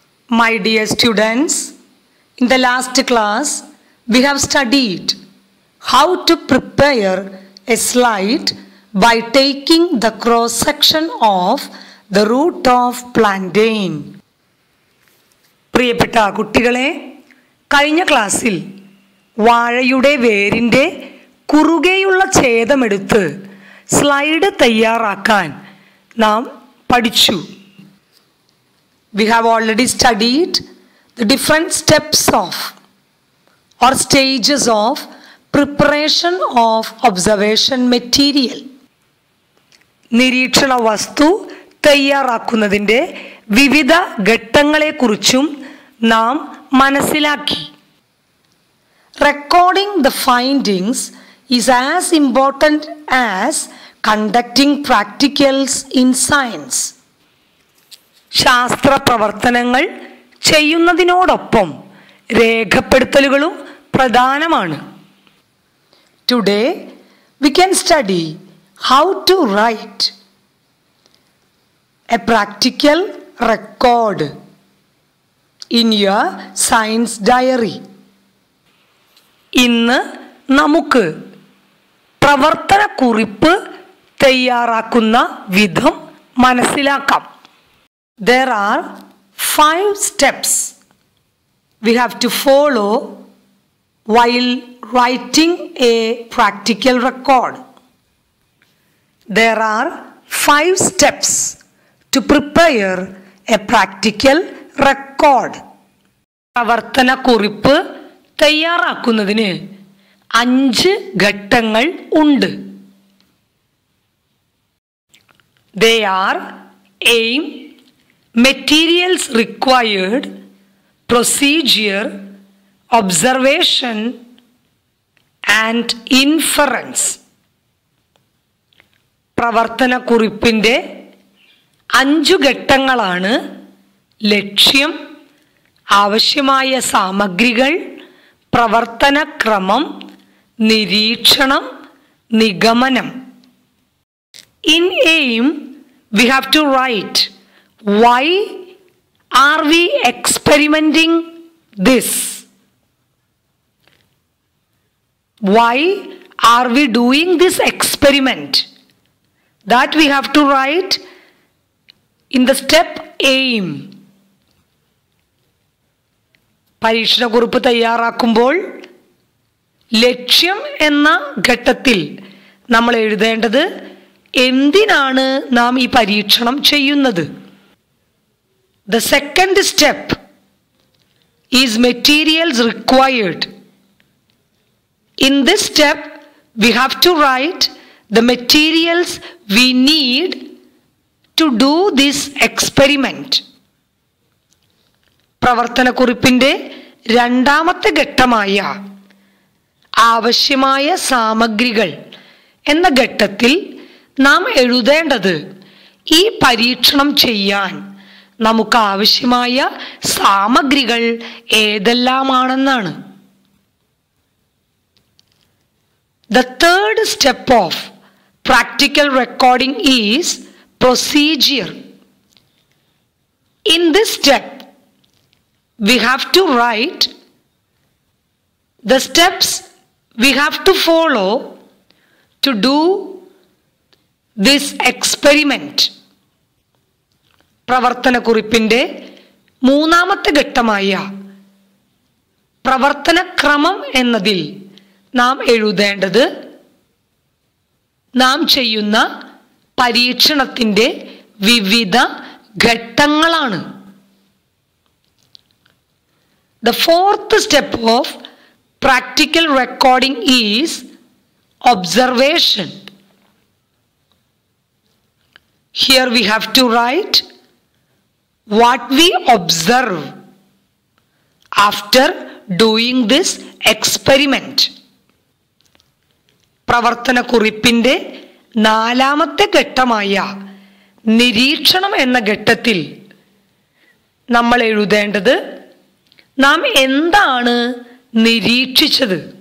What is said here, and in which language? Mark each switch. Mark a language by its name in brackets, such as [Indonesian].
[English] My dear students, in the last class, we have studied how to prepare a slide by taking the cross section of the root of plantain. [Malayalam] പ്രിയപ്പെട്ട കുട്ടികളെ, കഴിഞ്ഞ ക്ലാസ്സിൽ വാഴയുടെ വേരിൻ്റെ കുറുകെയുള്ള ഛേദമെടുത്ത് slide തയ്യാറാക്കാൻ നാം പഠിച്ചു. [English] We have already studied the different steps of or stages of preparation of observation material. [Malayalam] നിരീക്ഷണ വസ്തു തയ്യാറാക്കുന്നതിൻ്റെ വിവിധ ഘട്ടങ്ങളെക്കുറിച്ചും നാം മനസ്സിലാക്കി. [English] Recording the findings is as important as conducting practicals in science. [Malayalam] ശാസ്ത്ര പ്രവർത്തനങ്ങൾ ചെയ്യുന്നതിനോടൊപ്പം രേഖപ്പെടുത്തലുകളും പ്രധാനമാണ്. [English] Today we can study how to write a practical record in your science diary. [Malayalam] ഇന്ന് നമുക്ക് പ്രവർത്തനക്കുറിപ്പ് തയ്യാറാക്കുന്ന വിധം മനസ്സിലാക്കാം. [English] There are 5 steps we have to follow while writing a practical record. There are 5 steps to prepare a practical record. [Malayalam] പ്രവർത്തനക്കുറിപ്പ് തയ്യാറാക്കുന്നതിന് 5 ഘട്ടങ്ങൾ ഉണ്ട്. [English] They are aim, materials required, procedure, observation and inference. [Malayalam] പ്രവർത്തനക്കുറിപ്പിൻ്റെ 5 ഘട്ടങ്ങളാണ് ലക്ഷ്യം, ആവശ്യമായ സാമഗ്രികൾ, പ്രവർത്തനക്രമം, നിരീക്ഷണം, നിഗമനം. [English] In aim, we have to write why are we experimenting this? Why are we doing this experiment? That we have to write in the step aim. [Malayalam] പരീക്ഷണക്കുറിപ്പ് തയ്യാറാക്കുമ്പോൾ ലക്ഷ്യം എന്ന ഘട്ടത്തിൽ നമ്മൾ എഴുതേണ്ടത് എന്തിനാണ് നാം ഈ പരീക്ഷണം ചെയ്യുന്നത്. [English] The second step is materials required. In this step, we have to write the materials we need to do this experiment. [Malayalam] പ്രവർത്തനക്കുറിപ്പിൻ്റെ രണ്ടാമത്തെ ഘട്ടമായ ആവശ്യമായ സാമഗ്രികൾ എന്ന ഘട്ടത്തിൽ നാം എഴുതേണ്ടത് ഈ പരീക്ഷണം ചെയ്യാൻ നമുക്ക് ആവശ്യമായ സാമഗ്രികൾ ഏതെല്ലാമാണെന്നാണ്. [English] The third step of practical recording is procedure. In this step, we have to write the steps we have to follow to do this experiment. [Malayalam] പ്രവർത്തനക്കുറിപ്പിൻ്റെ മൂന്നാമത്തെ ഘട്ടമായ പ്രവർത്തനക്രമം എന്നതിൽ നാം എഴുതേണ്ടത് നാം ചെയ്യുന്ന പരീക്ഷണത്തിൻ്റെ വിവിധ ഘട്ടങ്ങളാണ്. [English] The fourth step of practical recording is observation. Here we have to write what we observe after doing this experiment. [Malayalam] പ്രവർത്തനക്കുറിപ്പിൻ്റെ നാലാമത്തെ ഘട്ടമായ നിരീക്ഷണം എന്ന ഘട്ടത്തിൽ നമ്മൾ എഴുതേണ്ടത് നാം എന്താണ് നിരീക്ഷിച്ചത്.